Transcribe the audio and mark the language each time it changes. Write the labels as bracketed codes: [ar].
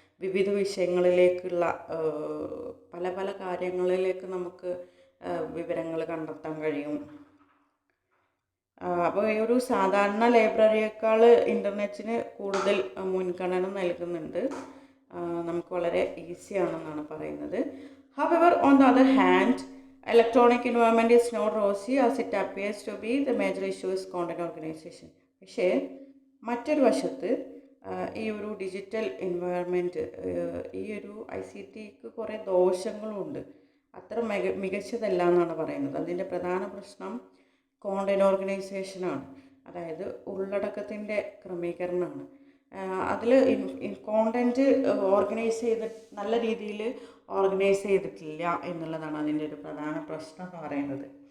[ml] വിവിധ വിഷയങ്ങളിലേക്കുള്ള പല പല കാര്യങ്ങളിലേക്ക് നമുക്ക് വിവരങ്ങൾ കണ്ടെത്താൻ കഴിയും. അപ്പോൾ ഈ ഒരു സാധാരണ ലൈബ്രറിയേക്കാൾ ഇൻ്റർനെറ്റിന് കൂടുതൽ മുൻഗണന നൽകുന്നുണ്ട്. നമുക്ക് വളരെ ഈസിയാണെന്നാണ് പറയുന്നത്. [en] However, on the other hand, electronic environment is not rosy as it appears to be. The major issue is content organization. [ml] പക്ഷേ മറ്റൊരു വശത്ത് ഈ ഒരു ഡിജിറ്റൽ എൻവയറമെൻറ്റ്, ഈ ഒരു ICTക്ക് കുറേ ദോഷങ്ങളുണ്ട്. അത്ര മികച്ചതല്ല എന്നാണ് പറയുന്നത്. അതിൻ്റെ പ്രധാന പ്രശ്നം കോണ്ടൻറ് ഓർഗനൈസേഷനാണ്. അതായത് ഉള്ളടക്കത്തിൻ്റെ ക്രമീകരണമാണ്. അതിൽ കോണ്ടൻറ്റ് ഓർഗനൈസ് ചെയ്ത് നല്ല രീതിയിൽ ഓർഗനൈസ് ചെയ്തിട്ടില്ല എന്നുള്ളതാണ് അതിൻ്റെ ഒരു പ്രധാന പ്രശ്നം എന്ന് പറയുന്നത്.